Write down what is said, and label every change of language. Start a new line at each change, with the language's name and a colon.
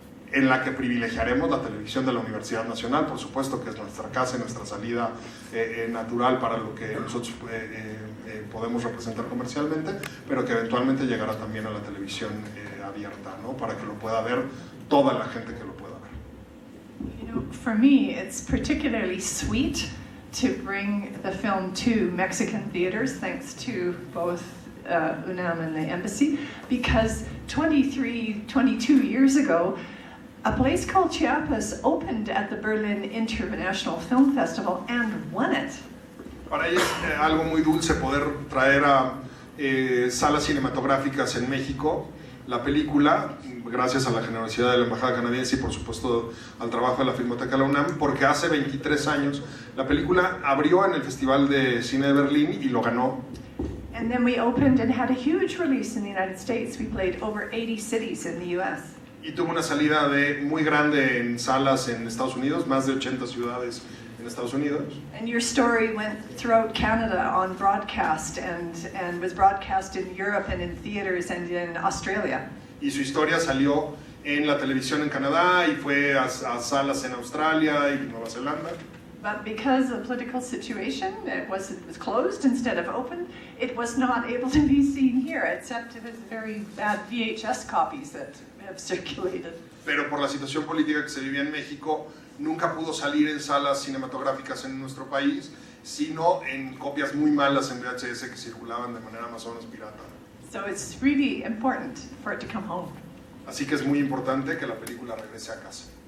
Spanish: en la que privilegiaremos la televisión de la Universidad Nacional, por supuesto que es nuestra casa y nuestra salida natural para lo que nosotros podemos representar comercialmente, pero que eventualmente llegará también a la televisión abierta, ¿no? Para que lo pueda ver toda la gente que lo pueda ver.
English: You know, for me, it's particularly sweet to bring the film to Mexican theaters, thanks to both UNAM and the embassy, because 22 years ago, a place called Chiapas opened at the Berlin International Film Festival and won it.
Spanish: Para ella es algo muy dulce poder traer a salas cinematográficas en México la película, gracias a la generosidad de la Embajada Canadiense y por supuesto al trabajo de la Filmoteca de la UNAM, porque hace 23 años la película abrió en el Festival de Cine de Berlín y lo ganó.
English: And then we opened and had a huge release in the United States. We played over 80 cities in the US.
Spanish: Y tuvo una salida muy grande en salas en Estados Unidos, más de 80 ciudades en Estados Unidos.
English: And your story went throughout Canada on broadcast and was broadcast in Europe and in theaters and in Australia.
Spanish: Y su historia salió en la televisión en Canadá y fue a salas en Australia y Nueva Zelanda.
English: But because of the political situation, it was closed instead of open. It was not able to be seen here, except it was very bad VHS copies that have circulated.
Spanish: Pero por la situación política que se vivía en México, nunca pudo salir en salas cinematográficas en nuestro país, sino en copias muy malas en VHS que circulaban de manera más o menos pirata.
English: So it's really important for it to come home.
Spanish: Así que es muy importante que la película regrese a casa.